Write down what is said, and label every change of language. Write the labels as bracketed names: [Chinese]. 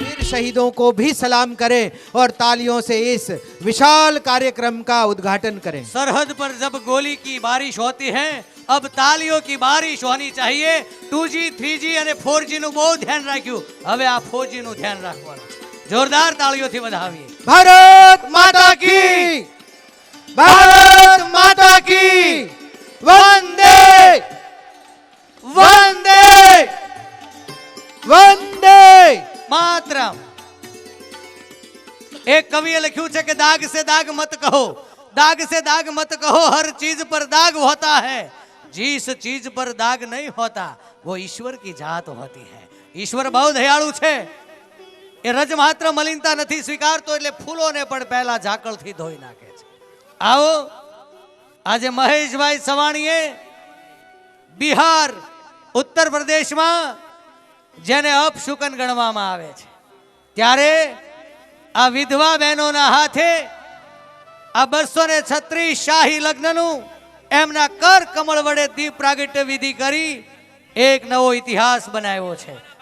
[Hindi] शहीदों को भी सलाम करें और तालियों से इस विशाल कार्यक्रम का उद्घाटन करें। सरहद पर जब गोली की बारिश होती है, अब तालियों की बारिश होनी चाहिए। [Gujarati] 2G 3G અને 4G નું બહુ ધ્યાન રાખ્યું, હવે આ 4G નું ધ્યાન રાખવાનું છે। જોરદાર તાળીઓથી વધાવીએ। [Hindi] भारत माता की, भारत माता की, वंदे वंदे वंदे मातरम। [Gujarati] एक कविए लिख्યું છે કે [Hindi] दाग से दाग मत कहो, दाग से दाग मत कहो, हर चीज पर दाग होता है, जिस चीज पर दाग नहीं होता वो ईश्वर की जात होती है। [Gujarati] ईश्वर બહુ દયાળુ છે, એ રજ માત્ર મલિનતા નથી સ્વીકારતો, એટલે ફૂલોને પણ પહેલા ઝાકળથી ધોઈ નાખે છે। આવો આજે મહેશભાઈ સવાણીએ બિહાર ઉત્તર પ્રદેશમાં જેને અપશુકન ગણવામાં આવે છે, ત્યારે આ વિધવા બહેનોના હાથે આ 236 શાહી લગ્નનું એમના કર કમળ વડે દીપ પ્રાગટ્ય વિધિ કરી એક નવો ઇતિહાસ બનાવ્યો છે।